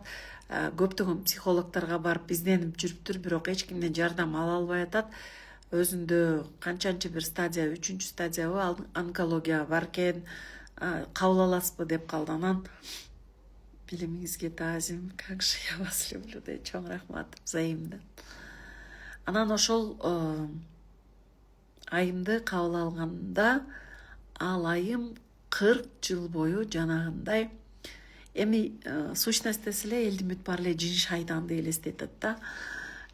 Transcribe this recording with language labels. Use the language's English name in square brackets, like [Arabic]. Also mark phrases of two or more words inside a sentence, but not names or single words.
[Kyrgyz] Көптөгөн психологторго барып изденип жүрүптүр, бирок эч кимден жардам ала албай атат. Өзүндө канчанчы бир стадия, 3-чү стадиябы онкология бар экен, кабыл аласызбы деп калды. Анан билимиңизге таазим, [Russian] как же я вас люблю, [Kyrgyz] да чоң рахмат взаимно. Анан ошол айымды кабыл алганда ал айым 40 жыл бою жанагындай эми сущность десе эле элдин бүт баары эле жин шайтанды элестетет да.